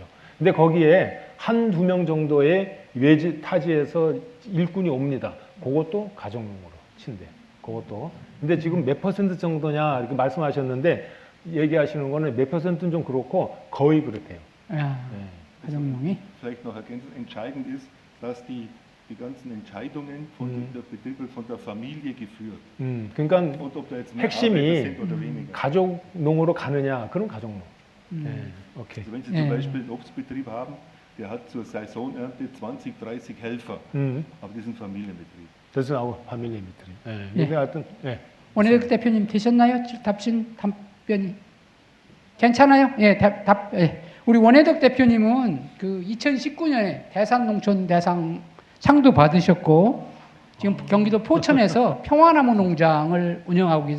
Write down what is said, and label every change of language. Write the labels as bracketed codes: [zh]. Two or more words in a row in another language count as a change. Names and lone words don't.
[ko] 근데 거기에 1, 2명 정도의 외지 타지에서 일꾼이 옵니다. 그것도 가정농으로 친대. 그것도. 근데 지금 몇 퍼센트 정도냐 이렇게 말씀하셨는데 얘기하시는 거는 몇 퍼센트는 좀 그렇고 거의 그렇대요. 가정농이. [de] Vielleicht noch ergänzend entscheidend ist, dass die ganzen Entscheidungen von der Betriebe von der Familie geführt. [ko] 그러니까 [de] Und ob da jetzt mehr Arbeiter [ko] 핵심이 [de] sind oder weniger. [ko] 가족농으로 가느냐 그런 가정농. [de] Okay. Also wenn Sie zum Beispiel einen Obstbetrieb haben, der hat zur Saisonernte 20, 30 Helfer, aber die sind Familienbetrieb. Das ist auch Familienbetrieb. [ko] 하여튼, 원혜덕 대표님 되셨나요? 답변이 괜찮아요? 우리 원혜덕 대표님은 그 2019년에 대산농촌 대상 상도 받으셨고 지금 경기도 포천에서 평화나무 농장을 운영하고 계세요.